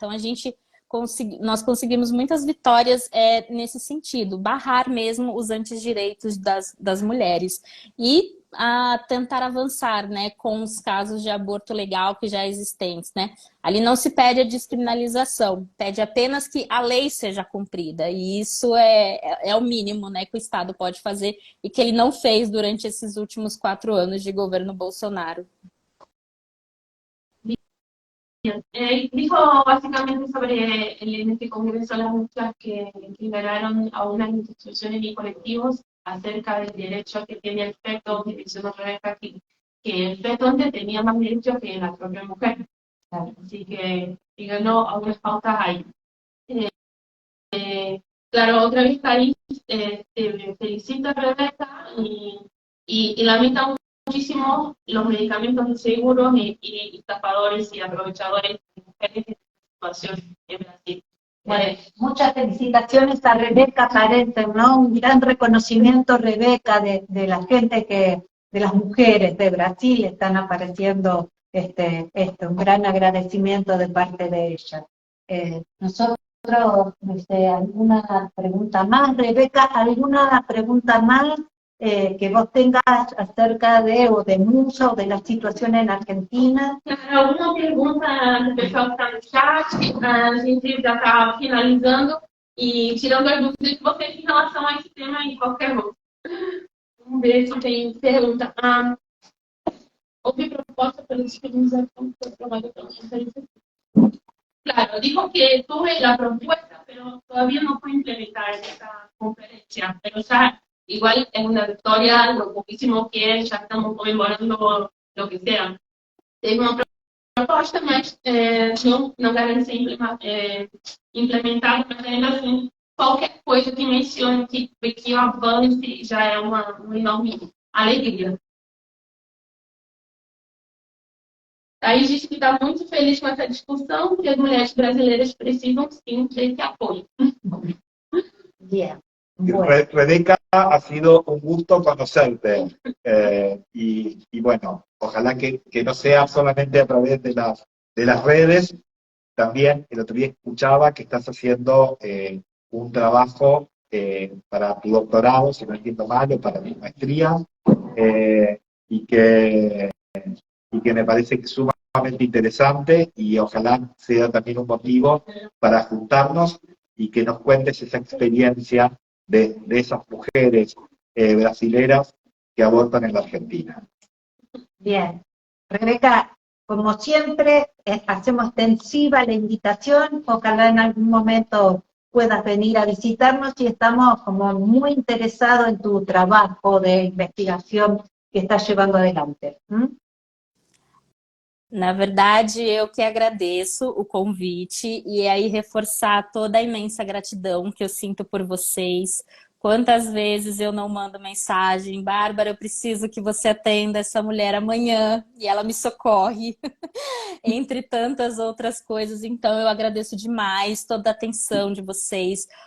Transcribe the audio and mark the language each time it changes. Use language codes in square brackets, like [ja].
[pt] Então, nós conseguimos muitas vitórias nesse sentido, barrar mesmo os antidireitos das mulheres e tentar avançar, né, com os casos de aborto legal que já existentes, né? Ali não se pede a descriminalização, pede apenas que a lei seja cumprida, e isso é o mínimo, né, que o Estado pode fazer e que ele não fez durante esses últimos 4 anos de governo Bolsonaro. [es] Dijo básicamente sobre en este Congreso las muchas que liberaron a unas instituciones y colectivos acerca del derecho que tiene el feto, que mencionó Rebeca, que el feto antes tenía más derechos que la propia mujer. Así que ganó algunas pautas ahí. Claro, otra vez ahí te felicito, Rebeca, y lamento muchísimo los medicamentos inseguros y estafadores y aprovechadores de mujeres en esta situación en Brasil. Bueno, muchas felicitaciones a Rebeca Parente, ¿no? Un gran reconocimiento, Rebeca, de la gente de las mujeres de Brasil están apareciendo, un gran agradecimiento de parte de ella. Nosotros, ¿alguna pregunta más? Rebeca, ¿alguna pregunta más que vos tengas acerca de Musa o de la situación en Argentina? [pt] Claro, alguma pergunta do pessoal que está no chat? A gente já está finalizando e tirando as dúvidas de vocês em relação a esse tema aí, qualquer um. Vamos ver se tem pergunta. Houve proposta pela descriminalização que foi aprovada pela conferência. [es] Claro, dijo que tuve la propuesta, pero todavía no fue implementada en esta conferencia, pero ya igual es una victoria, lo poquísimo que es, ya estamos conmemorando lo que sea. [pt] Teve uma proposta, mas não garante ser implementada, mas ainda assim, qualquer coisa que mencione que o avance já é uma enorme alegria. Aí diz que está muito feliz com essa discussão, que as mulheres brasileiras precisam sim desse apoio. [es] Bien. Bueno. Rebeca, ha sido un gusto conocerte y bueno, ojalá que no sea solamente a través de las redes. También el otro día escuchaba que estás haciendo un trabajo para tu doctorado, si no entiendo mal, o para tu maestría, y que me parece que es sumamente interesante y ojalá sea también un motivo para juntarnos y que nos cuentes esa experiencia de esas mujeres brasileras que abortan en la Argentina. Bien. Rebeca, como siempre, hacemos extensiva la invitación, ojalá en algún momento puedas venir a visitarnos y estamos como muy interesados en tu trabajo de investigación que estás llevando adelante. [pt] Na verdade, eu que agradeço o convite e aí reforçar toda a imensa gratidão que eu sinto por vocês. Quantas vezes eu não mando mensagem, Bárbara, eu preciso que você atenda essa mulher amanhã, e ela me socorre, entre tantas outras coisas. Então eu agradeço demais toda a atenção de vocês,